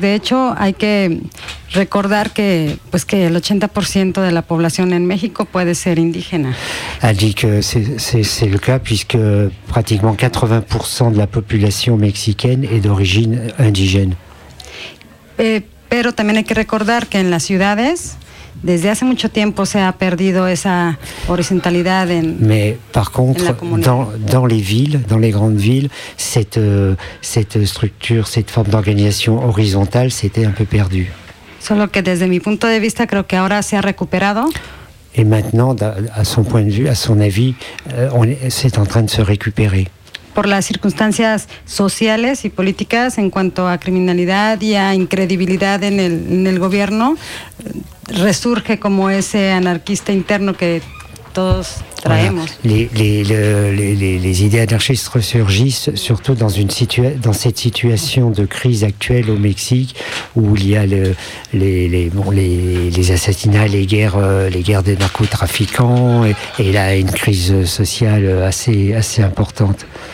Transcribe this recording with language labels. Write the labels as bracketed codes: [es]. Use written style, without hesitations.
[es] De hecho, hay que recordar que, pues, que el 80% de la población en México puede ser indígena. [fr] Elle dit que c'est le cas puisque pratiquement 80% de la population mexicaine est d'origine indigène. [es] Pero también hay que recordar que en las ciudades desde hace mucho tiempo se ha perdido esa horizontalidad en. [fr] Mais par contre, dans les villes, dans les grandes villes, cette structure, cette forme d'organisation horizontale, c'était un peu perdu. [es] Solo que desde mi punto de vista creo que ahora se ha recuperado. [fr] Et maintenant, à son point de vue, à son avis, c'est en train de se récupérer. [es] Por las circunstancias sociales y políticas en cuanto a criminalidad y a incredibilidad en el gobierno. Resurge como ese anarquista interno que todos traemos. [fr] Les idées anarchistes resurgissent surtout dans cette situation de crise actuelle au Mexique où il y a les assassinats, les guerres des narcotrafiquants et là une crise sociale assez importante.